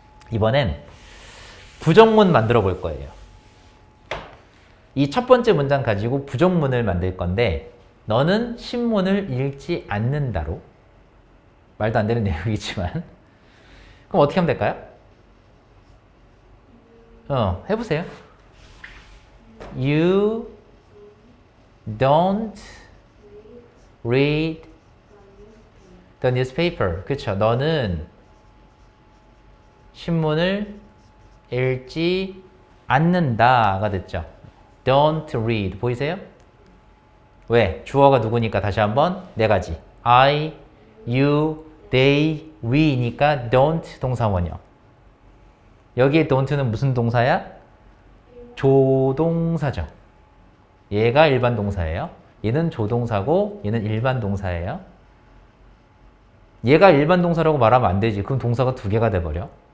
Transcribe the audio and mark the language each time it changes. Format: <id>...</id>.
<ko>이번엔 부정문 만들어 볼 거예요. 이 첫 번째 문장 가지고 부정문을 만들 건데 너는 신문을 읽지 않는다로 말도 안 되는 내용이지만 그럼 어떻게 하면 될까요? 해보세요.</ko> <en>You don't read the newspaper.</en> <ko>그쵸? 너는 신문을 읽지 않는다가 됐죠.</ko> <en>Don't read.</en> <ko>보이세요? 왜? 주어가 누구니까 다시 한번 네 가지.</ko> <en>I, you, they, we니까 don't</en> <ko>동사원형. 여기에 don't는 무슨 동사야? 조동사죠. 얘가 일반 동사예요. 얘는 조동사고 얘는 일반 동사예요. 얘가 일반 동사라고 말하면 안 되지. 그럼 동사가 두 개가 돼버려.</ko>